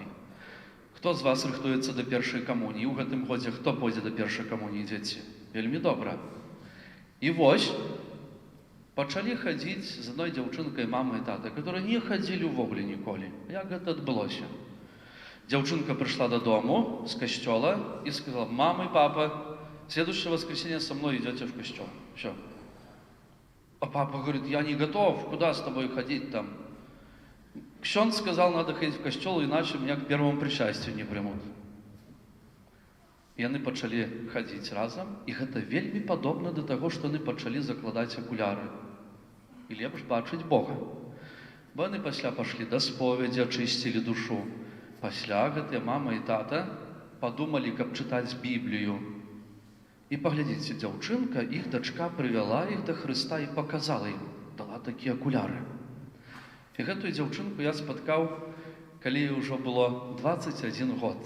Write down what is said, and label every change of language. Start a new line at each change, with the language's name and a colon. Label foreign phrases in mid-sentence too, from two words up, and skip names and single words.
Belarusian: Хто з вас рыхтуецца да першай камуніі? У гэтым годзе хто пойдзе да першай камуніі, дзеці? Вельмі добра. І вось, пачалі хадзіць з адной дзяўчынкай мама і тата, которые не хадзілі ўвогуле ніколі. Як гэта адбылося?
Russian: Дзяўчынка пришла додому с костела и сказала: мама и папа, следующее воскресенье со мной идете в костел. Все. А папа говорит: я не готов, куда с тобой ходить там? Ксёнд сказал, надо ходить в костел, иначе меня к первому причастию не примут. И они пачалі ходить разом, и это вельми подобно до того, что они пачалі закладать окуляры.
Belarusian: И лепш бачыць Бога.
Russian: Бо они пасля пошли до споведи, очистили душу.
Belarusian: Пасля гэтыя мама і тата подумали, каб чытаць Біблію. І паглядзіце, дзяўчынка, іх дачка прывяла іх да Хрыста і показала ім, дала такія акуляры. І гэтую дзяўчынку я спаткаў, калі ёй ужо было 21 год.